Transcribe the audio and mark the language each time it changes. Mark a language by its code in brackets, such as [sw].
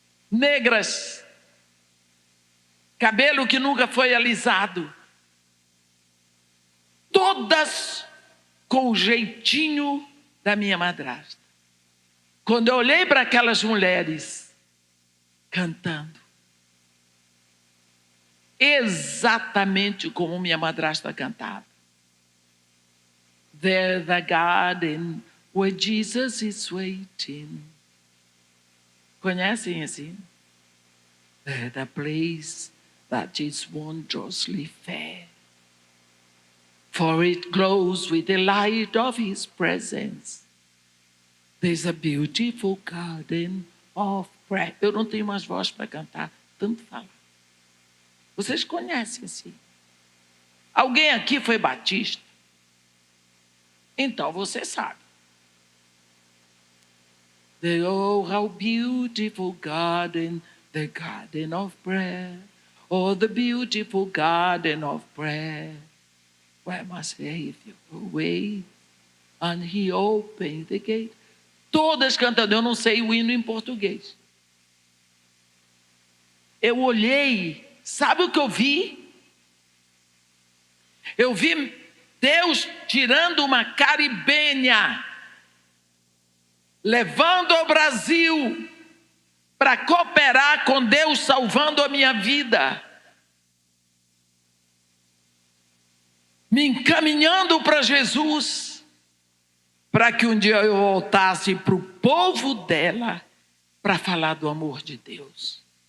[pt] Negras, cabelo que nunca foi alisado. Todas com o jeitinho da minha madrasta. Quando eu olhei para aquelas mulheres cantando, exatamente como minha madrasta cantava. [en] There's the garden where Jesus is waiting. [pt] Conhecem assim? [en] There's the place that is wondrously fair, for it glows with the light of His presence. There's a beautiful garden of prayer. [pt] Eu não tenho mais voz para cantar, tanto falar. Vocês conhecem assim? Alguém aqui foi batista? Então você sabe. [en] Oh, how beautiful garden, the garden of prayer. Oh, the beautiful garden of prayer. Where my Savior away, and He opened the gate. [pt] Todas cantando, eu não sei o hino em português. Eu olhei, sabe o que eu vi? Eu vi Deus tirando uma caribenha, levando ao Brasil para cooperar com Deus, salvando a minha vida, me encaminhando para Jesus, para que um dia eu voltasse para o povo dela para falar do amor de Deus.